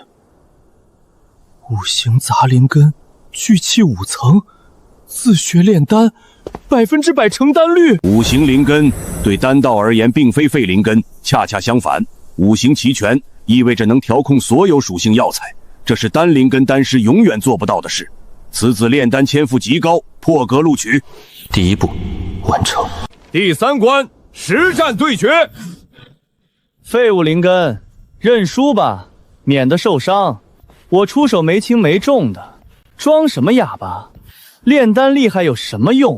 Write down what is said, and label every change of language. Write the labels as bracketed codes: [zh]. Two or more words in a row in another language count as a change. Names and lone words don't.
[zh] 五行杂灵根，聚气5层，自学炼丹，100%成丹率。五行灵根对丹道而言并非废灵根，恰恰相反，五行齐全意味着能调控所有属性药材，这是单灵根丹师永遠做不到的事。此子炼丹天賦極高，破格錄取。第一步完成。第3關實戰對決。廢物靈根，認輸吧，免得受傷。我出手沒輕沒重的，裝什麼啞巴？煉丹厲害有什麼用？